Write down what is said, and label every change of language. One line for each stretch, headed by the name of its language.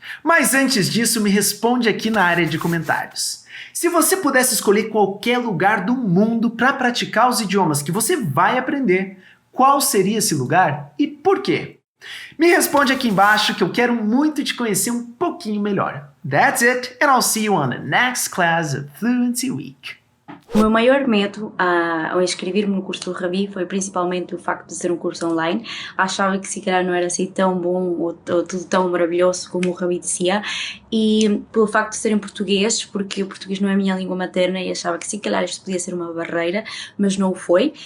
Portuguese: Mas antes disso, me responde aqui na área de comentários. Se você pudesse escolher qualquer lugar do mundo para praticar os idiomas que você vai aprender, qual seria esse lugar e por quê? Me responde aqui embaixo que eu quero muito te conhecer um pouquinho melhor.
English: That's it, and I'll see you on the next class of Fluency Week.
Portuguese: O meu maior medo ao inscrever-me no curso do Rabi foi principalmente o facto de ser um curso online. Achava que se calhar não era assim tão bom ou tudo tão maravilhoso como o Rabi dizia, e pelo facto de ser em português, porque o português não é a minha língua materna e achava que se calhar isto podia ser uma barreira, mas não o foi.